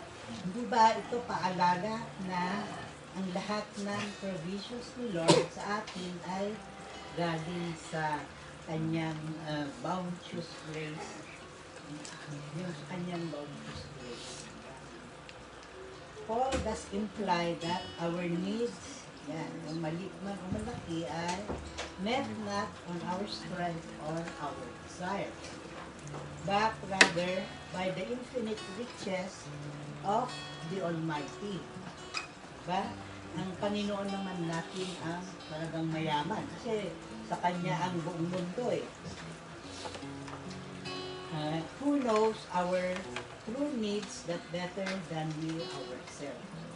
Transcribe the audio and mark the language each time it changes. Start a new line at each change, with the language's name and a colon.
Filipino: Hindi ba ito paalala na ang lahat ng provisions ni Lord sa atin ay galing sa kanyang bounteous grace. Yung kanyang bounteous grace.
English: Paul does imply that our needs,
Filipino: yung maliit man o malaki, ay
English: met not on our strength or our desire, but rather by the infinite riches of the Almighty.
Filipino: Diba? Ang Panginoon naman natin ang talagang mayaman. Kasi sa Kanya ang buong mundo eh.
English: Who knows our true needs that better than we ourselves.